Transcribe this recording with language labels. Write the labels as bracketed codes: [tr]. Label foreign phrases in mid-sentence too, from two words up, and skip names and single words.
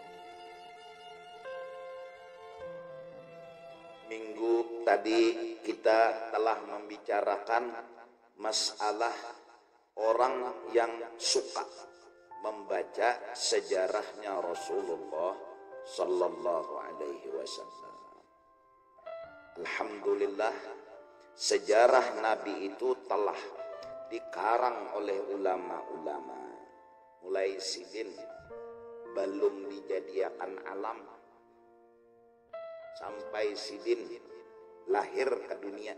[id] Minggu tadi kita telah membicarakan masalah orang yang suka membaca sejarahnya Rasulullah [ar] صلى الله عليه وسلم. [id] Alhamdulillah, sejarah Nabi itu telah dikarang oleh ulama-ulama. [bjn] Mulai sidin belum dijadiakan alam, sampai sidin lahir ke dunia.